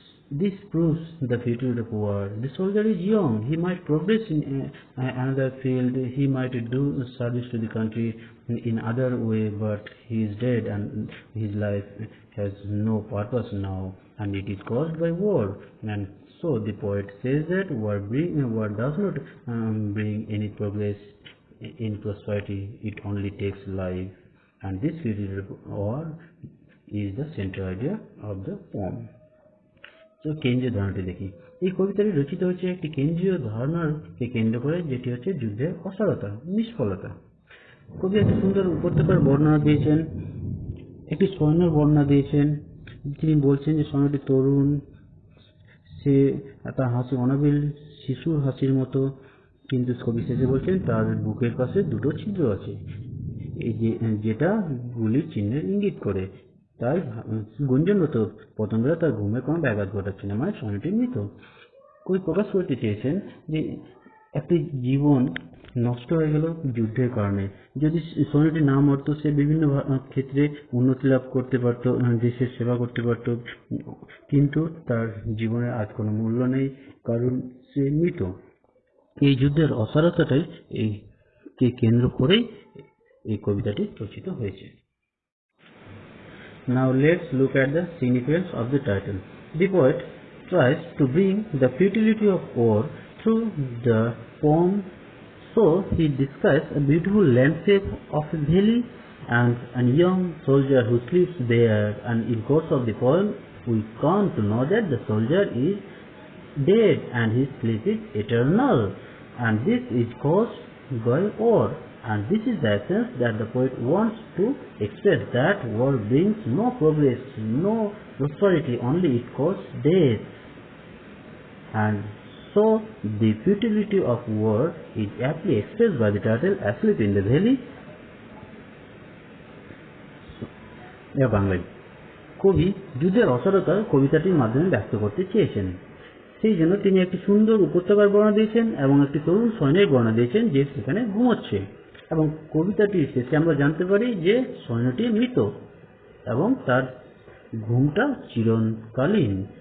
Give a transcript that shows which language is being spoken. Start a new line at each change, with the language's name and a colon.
English: This proves the futility of war. The soldier is young, he might progress in another field, he might do service to the country in other way, but he is dead and his life has no purpose now, and it is caused by war. And so the poet says that war does not bring any progress in prosperity, it only takes life. And this futility of war is the central idea of the poem.
Bangla: তো কেন্দ্রীয় ধারণাটি দেখি। এই কবিতাটি রচিত হয়েছে একটি কেন্দ্রীয় ধারণাকে কেন্দ্র করে, যেটি হচ্ছে যুদ্ধের অসারতা, নিষ্ফলতা। কবি একটি সুন্দর উপত্যকার বর্ণনা দিয়েছেন, একটি সৈন্যের বর্ণনা দিয়েছেন। তিনি বলছেন যে সৈন্যটি তরুণ, সে তার হাসি অনাবিল শিশুর হাসির মতো, কিন্তু কবি শেষে বলছেন তার বুকের পাশে দুটো ছিদ্র আছে, যেটা গুলির চিহ্নের ইঙ্গিত করে। তাই গুঞ্জনরত পতঙ্গরা তার ঘুমে কোনো ব্যাঘাত ঘটাচ্ছে না, মানে সৈন্যটি মৃত। কবি প্রকাশ করতে চেয়েছেন যে একটি জীবন নষ্ট হয়ে গেল যুদ্ধের কারণে। যদি সৈন্যটি না মরত, সে বিভিন্ন ক্ষেত্রে উন্নতি লাভ করতে পারত, দেশের সেবা করতে পারত, কিন্তু তার জীবনের আজ কোনো মূল্য নেই, কারণ সে মৃত। এই যুদ্ধের অসারতাটাই কে কেন্দ্র করেই এই কবিতাটি রচিত হয়েছে।
English: Now let's look at the significance of the title. The poet tries to bring the futility of war through the poem. So he describes a beautiful landscape of a valley and a young soldier who sleeps there, and in course of the poem we come to know that the soldier is dead and his sleep is eternal, and this is caused by war. And this is the essence that the poet wants to express, that war brings no progress, no prosperity, only it causes death. And so the futility of war is aptly expressed by the title Asleep in the Valley.
Bangla: বাংলায় কবি যুদ্ধের অসারতা কবিতাটির মাধ্যমে ব্যক্ত করতে চেয়েছেন, সেই জন্য তিনি একটি সুন্দর উপত্যকার বর্ণনা দিয়েছেন এবং একটি তরুণ সৈন্যের বর্ণনা দিয়েছেন যে সেখানে ঘুমোচ্ছে। এবং কবিতাটির শেষে আমরা জানতে পারি যে সৈন্যটি মৃত এবং তার ঘুমটা চিরকালীন।